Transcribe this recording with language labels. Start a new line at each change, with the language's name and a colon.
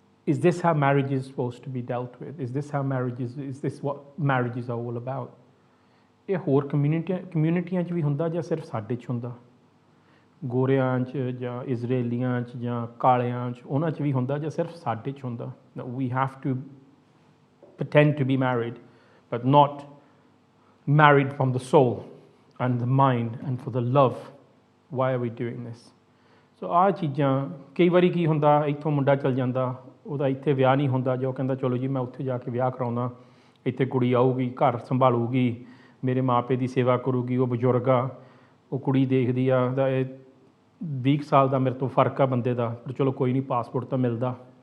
English: Is this how marriage is supposed to be dealt with? Is this what marriages are all about?
Punjabi: ਇਹ ਹੋਰ ਕਮਿਊਨਿਟੀਆਂ 'ਚ ਵੀ ਹੁੰਦਾ ਜਾਂ ਸਿਰਫ ਸਾਡੇ 'ਚ ਹੁੰਦਾ? ਗੋਰਿਆਂ 'ਚ ਜਾਂ ਇਜ਼ਰਾਈਲੀਆਂ 'ਚ ਜਾਂ ਕਾਲਿਆਂ 'ਚ, ਉਹਨਾਂ 'ਚ ਵੀ ਹੁੰਦਾ ਜਾਂ ਸਿਰਫ ਸਾਡੇ 'ਚ ਹੁੰਦਾ?
English: We have to pretend to be married but not married from the soul and the mind and for the love. Why are we doing this?
Punjabi: ਸੋ ਆਹ ਚੀਜ਼ਾਂ ਕਈ ਵਾਰੀ ਕੀ ਹੁੰਦਾ, ਇੱਥੋਂ ਮੁੰਡਾ ਚਲ ਜਾਂਦਾ, ਉਹਦਾ ਇੱਥੇ ਵਿਆਹ ਨਹੀਂ ਹੁੰਦਾ, ਜੋ ਕਹਿੰਦਾ ਚਲੋ ਜੀ ਮੈਂ ਉੱਥੇ ਜਾ ਕੇ ਵਿਆਹ ਕਰਾਉਂਦਾ, ਇੱਥੇ ਕੁੜੀ ਆਊਗੀ, ਘਰ ਸੰਭਾਲੂਗੀ, ਮੇਰੇ ਮਾਂ ਪਿਓ ਦੀ ਸੇਵਾ ਕਰੂਗੀ, ਉਹ ਬਜ਼ੁਰਗ ਆ, ਉਹ ਕੁੜੀ ਦੇਖਦੀ ਆ ਦਾ ਇਹ 20 ਸਾਲ ਦਾ ਮੇਰੇ ਤੋਂ ਫਰਕ ਆ ਬੰਦੇ ਦਾ, ਪਰ ਚਲੋ ਕੋਈ ਨਹੀਂ ਪਾਸਪੋਰਟ ਤਾਂ ਮਿਲਦਾ।